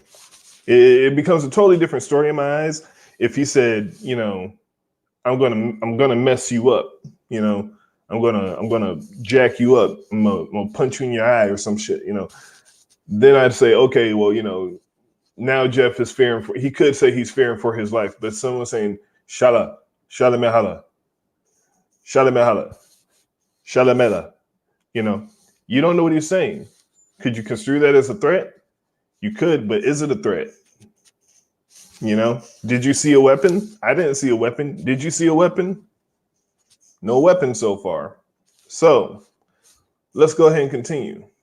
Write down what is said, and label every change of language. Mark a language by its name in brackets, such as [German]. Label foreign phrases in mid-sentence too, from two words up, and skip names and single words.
[English] It becomes a totally different story in my eyes if he said, I'm gonna mess you up, I'm gonna jack you up, I'm gonna punch you in your eye or some shit, Then I'd say, okay, well, now Geoff is fearing for. He could say he's fearing for his life, but someone saying shala, shala mehala, shala mehala, shala mela, you don't know what he's saying. Could you construe that as a threat? You could, but is it a threat? Did you see a weapon? I didn't see a weapon. Did you see a weapon? No weapon so far. So let's go ahead and continue.